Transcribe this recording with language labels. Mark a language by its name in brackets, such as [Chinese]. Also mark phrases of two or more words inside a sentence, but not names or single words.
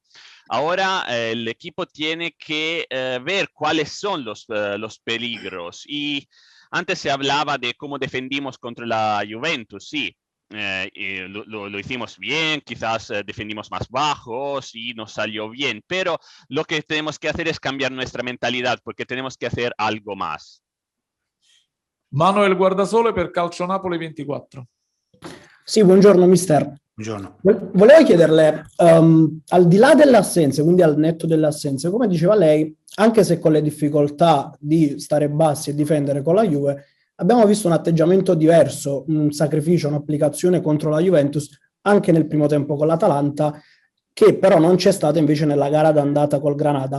[Spanish] Ahora el equipo tiene que ver cuáles son los peligros, y antes se hablaba de cómo defendimos contra la Juventus, sí. Lo hicimos bien, quizás defendimos más bajos y nos salió bien, pero lo que tenemos que hacer es cambiar nuestra mentalidad, porque tenemos que hacer algo más. [Italian] Manuel Guardasole per Calcio Napoli 24. Sì, buongiorno mister. Buongiorno. Volevo chiederle, al di là delle assenze, quindi al netto delle assenze, come diceva lei, anche se con le difficoltà di stare bassi e difendere con la Juve, abbiamo visto un atteggiamento diverso, un sacrificio, un'applicazione contro la Juventus anche nel primo tempo con l'Atalanta, che però non c'è stata invece nella gara d'andata col Granada.